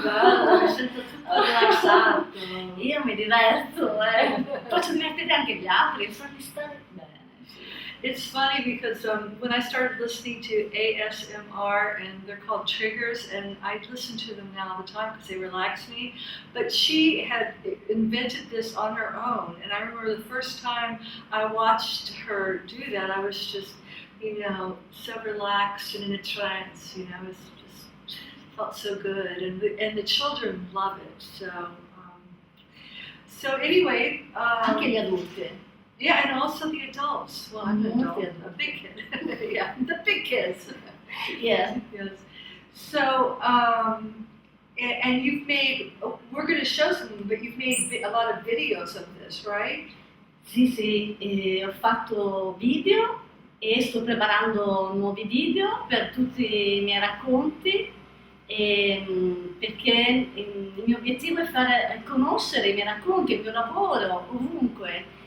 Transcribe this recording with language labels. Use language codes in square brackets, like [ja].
[it] Bello, mi sento tutto rilassato. Io mi diverto, faccio divertire anche gli altri, farmi stare bene. [en] It's funny because when I started listening to A.S.M.R. and they're called triggers, and I listen to them now all the time because they relax me, but she had invented this on her own, and I remember the first time I watched her do that, I was just, so relaxed and in a trance, it was just felt so good, and the children love it, so anyway. [it] Anche gli adulti. [en] Yeah, and also the adults. Well, I'm an adult, Yeah. a big kid. Yeah, the big kids. Yeah. Yes. So, and you've made, we're going to show something, but you've made a lot of videos of this, right? [it] Sì, ho fatto video e sto preparando nuovi video per tutti i miei racconti perché il mio obiettivo è fare conoscere i miei racconti, il mio lavoro ovunque.